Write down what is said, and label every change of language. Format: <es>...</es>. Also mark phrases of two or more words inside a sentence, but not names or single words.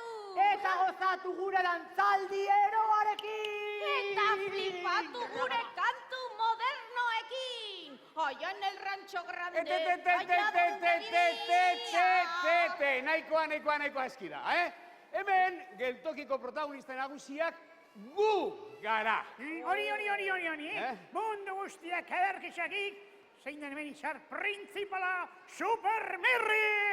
<eu>Eta gozatu gure dantzaldi eroarekin! Eta flipatu gure kantu modernoekin!</eu> <es>Allá en el rancho grande,</es> <eu>Nahikoa eskida, Hemen, geltokiko protagonista nagusiak gu gara! Hori, mundu guztiak ederkixakik, zein den hemen izar printzipala Supermerri!</eu>